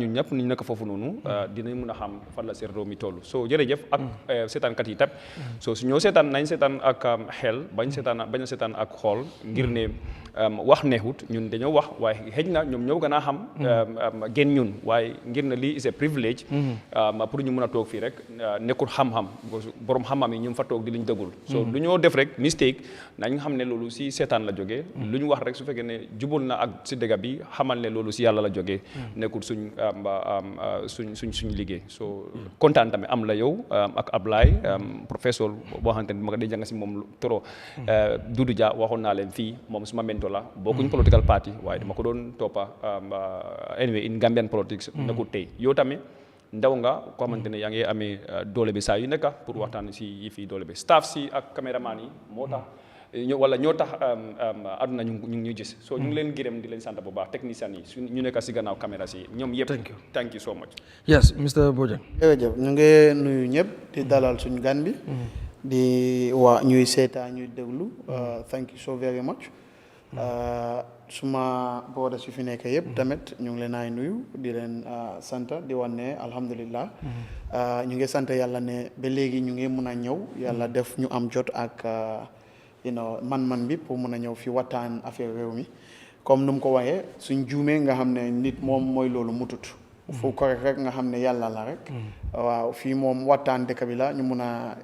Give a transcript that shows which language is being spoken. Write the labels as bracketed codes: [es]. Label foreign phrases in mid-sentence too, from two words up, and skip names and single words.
[wo] ñun ñëpp ñu nekk foofu noonu dinañ mun a xam fan la seen réew mi toll so jërëjëf ak seetaankat yi tab so su ñoo seetaan nañ seetaan ak xel bañ a seetaan ak xool ngir ne wax neexut ñun dañoo wax waaye xëj na ñoom ñoo gën a xam gën ñun waaye ngir na lii [en] is a privilege [wo] pour ñu mën a toog fii rek nekkul xam-xam borom xam-xam yi ñu fa toog di liñ dëggul so lu ñoo def rek mistake nañ xam ne loolu si seetaan la jógee lu ñu wax rek su fekkee ne jubul na ak si dëgg bi xamal ne loolu si yàlla la jógee nekkul suñ liggéey so kontaan tamit am la yow ak Ablaye professeur boo xamante ne ma day jàng si moom trop Doudou Dia waxoon naa leen fii moom suma mentor la bokkuñ [en] political party [wo] waaye dama ko doon toppa anyway [en] in Gambian politics [wo] nekkul tey yow tamit ndaw nga ko xamante ne yaa ngi amee doole bi saa yu nekk pour waxtaan si yi fii doole bi staff si ak caméraman yi moo tax ñoo tax àdduna ñu ngi gis so ñu ngi leen gërëm di leen sant bu baax techniciens yi ñu nekk si gannaaw caméra si ñoom yëpp [en] thank you so much yes Mr Bojang [wo] jërëjëf ñu ngi nuyu ñëpp di dalal suñu gan bi di waa ñuy seetaan ñuy déglu [en] thank you so very much [wo] suma booda su fi nekk yëpp tamit ñu ngi leen ay nuyu di leen sant di wan ne alhamdulillah ñu ngi sant yàlla ne ba léegi ñu ngi mun a ñëw yàlla def ñu am jot ak man bi pour mun a ñëw fi waxtaan affaire réew mi comme nu mu ko waxee suñ juumee nga xam ne nit moom mooy loolu mutut fu correct rek nga xam ne yàlla la rek waaw fii moom waxtaan dëkk bi la ñu mun a